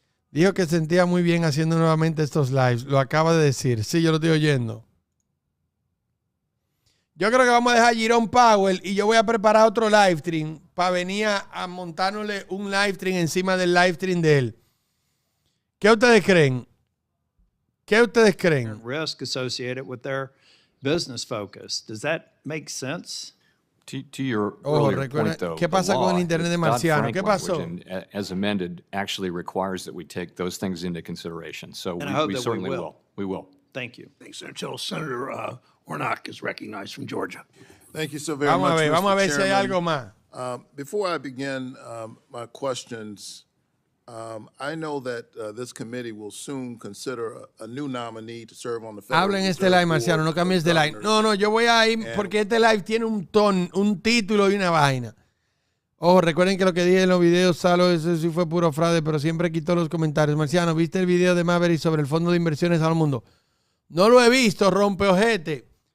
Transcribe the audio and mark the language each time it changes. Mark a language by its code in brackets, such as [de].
[es] Dijo que se sentía muy bien haciendo nuevamente estos lives. Lo acaba de decir. Sí, yo lo estoy oyendo. Yo creo que vamos a dejar a Jerome Powell y yo voy a preparar otro live stream para venir a montárnosle un live stream encima del live stream de él. ¿Qué ustedes creen? [en] Risk associated with their business focus. Does that make sense? To your earlier point, though, [es] ¿qué pasa con el internet de Marciano? ¿Qué pasó? [en] As amended, actually requires that we take those things into consideration. So we certainly will. We will. Thank you. Thanks, Senator Warnock is recognized from Georgia. Thank you so very much, [es] Vamos a ver si hay [en] Chairman. [es] algo más. [en] Before I begin my questions, I know that this committee will soon consider a new nominee to serve on the Federal [es] Habla en este live, Marciano, no cambies de live. No, yo voy a ir porque este live tiene un título y una vaina. Ojo, recuerden que lo que dije en los videos, Salo, eso sí fue puro fraude, pero siempre quitó los comentarios. Marciano, ¿viste el video de Maverick sobre el fondo de inversiones al mundo? No lo he visto, rompeojete.